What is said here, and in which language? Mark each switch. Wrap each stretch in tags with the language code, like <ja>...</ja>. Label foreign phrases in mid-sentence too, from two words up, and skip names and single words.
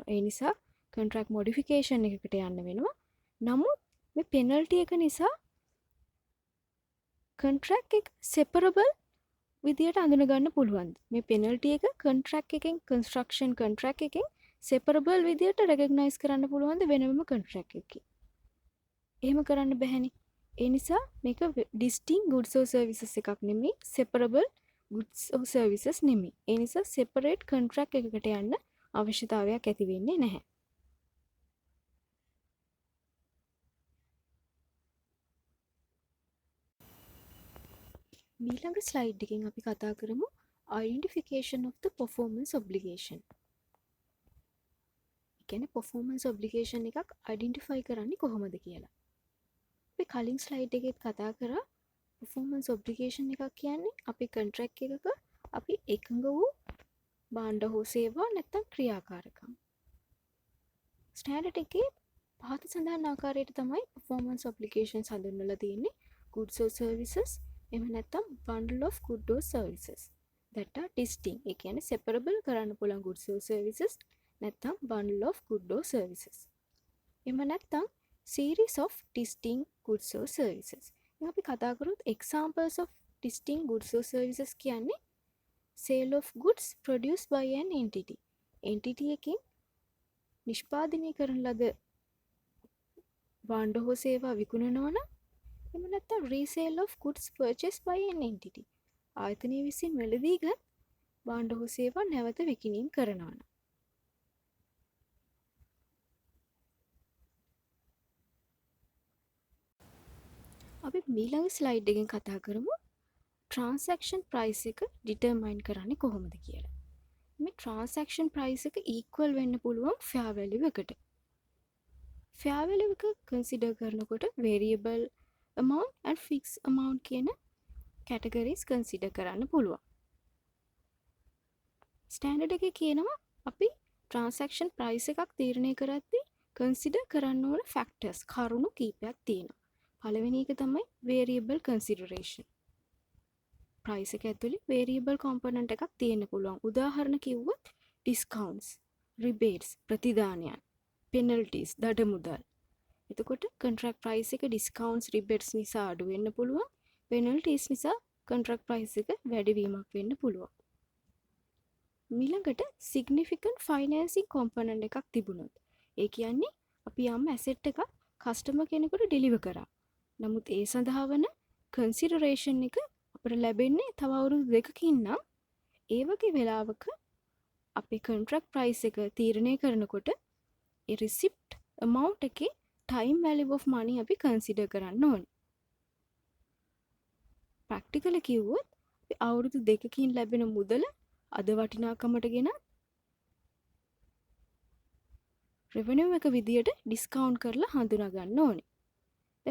<si>ඒ නිසා</si> <en>contract modification</en> <si>එකකට යන්න වෙනවා. නමුත් මේ penalty එක නිසා contract එක separable විදියට අඳුන ගන්න පුළුවන්. මේ penalty එක contract එකෙන්</si> <en>construction contract</en> <si>එකෙන් separable විදියට recognize කරන්න පුළුවන්ද වෙනම contract එකකින්? එහෙම කරන්න බැහැනේ. ඒ නිසා මේක</si> <en>distinct goods or services</en> <si>එකක් නෙමෙයි,</si> <en>separable goods or services නෙමෙයි.</en> <si>ඒ නිසා separate contract එකකට යන්න අවශ්‍යතාවයක් ඇති වෙන්නේ නැහැ. ඊළඟ ස්ලයිඩ් එකෙන් අපි කතා කරමු</si> <en>identification of the performance obligation.</en> <si>ඒ කියන්නේ</si> <en>performance obligation</en> <si>එකක් identify කරන්නේ කොහොමද කියලා. අපි කලින් ස්ලයිඩ් එකෙත් කතා කරා</si> <en>performance obligation</en> <si>එකක් කියන්නේ අපි contract එකක අපි එකඟ වූ භාණ්ඩ හෝ සේවා නැත්නම් ක්‍රියාකාරකම්. ස්ටෑන්ඩඩ් එකේ පහත සඳහන් ආකාරයට තමයි</si> <en>performance obligations</en> <si>හඳුන්වලා තියෙන්නේ.</si> <en>goods or services</en> <si>එහෙම නැත්නම්</si> <en>bundle of goods or services that are distinct.</en> <si>ඒ කියන්නේ</si> <en>separable</en> <si>කරන්න පුළුවන්</si> <en>goods or services නැත්නම් bundle of goods or services.</en> <si>එහෙම නැත්නම්</si> <en>series of distinct goods or services.</en> <si>දැන් අපි කතා කරොත්</si> <en>examples of distinct goods or services කියන්නේ sale of goods produced by an entity.</en> <si>entity එකකින් නිෂ්පාදනය කරන ලද භාණ්ඩ හෝ සේවා විකුණනවා නම් එහෙම නැත්නම්</si> <en>resale of goods purchased by an entity.</en> <si>ආයතනය විසින් වැළඳීගත් භාණ්ඩ හෝ සේවා නැවත විකිණීම් කරනවා නම්. අපි ඊළඟ ස්ලයිඩ් එකෙන් කතා කරමු</si> <en>transaction price</en> <si>එක determine කරන්නේ කොහොමද කියලා. මේ</si> <en>transaction price</en> <si>එක equal වෙන්න පුළුවන්</si> <en>fair value</en> <si>එකට.</si> <en>fair value එක consider කරනකොට variable amount and fixed amount කියන categories consider</en> <si>කරන්න පුළුවන්. standard එකේ කියනවා අපි</si> <en>transaction price</en> <si>එකක් තීරණය කරද්දී consider කරන්න ඕන factors කරුණු කීපයක් තියෙනවා. පළවෙනි එක තමයි</si> <en>variable consideration.</en> <si>price එක ඇතුලේ</si> <en>variable component</en> <si>එකක් තියෙන්න පුළුවන්. උදාහරණ කිව්වොත්</si> <en>discounts, rebates,</en> <si>ප්‍රතිදානයන්, penalties, දඩ මුදල්. එතකොට</si> <en>contract price</en> <si>එක</si> <en>discounts, rebates</en> <si>නිසා අඩු වෙන්න පුළුවන්. penalties නිසා</si> <en>contract price</en> <si>එක වැඩි වීමක් වෙන්න පුළුවන්. ඊළඟට</si> <en>significant financing component</en> <si>එකක් තිබුණොත් ඒ කියන්නේ අපි යම් asset එකක් customer කෙනෙකුට deliver කරා. නමුත් ඒ සඳහා වන consideration එක අපිට ලැබෙන්නේ තව අවුරුදු 2කින් නම් ඒ වගේ වෙලාවක අපේ</si> <en>contract price</en> <si>එක තීරණය කරනකොට ඒ</si> <en>receipt amount</en> <si>එකේ</si> <en>time value of money</en> <si>අපි consider කරන්න ඕනේ. practically කිව්වොත් අපි අවුරුදු 2කින් ලැබෙන මුදල අද වටිනාකමට ගෙන revenue එක විදියට discount කරලා හඳුනා ගන්න ඕනේ.</si>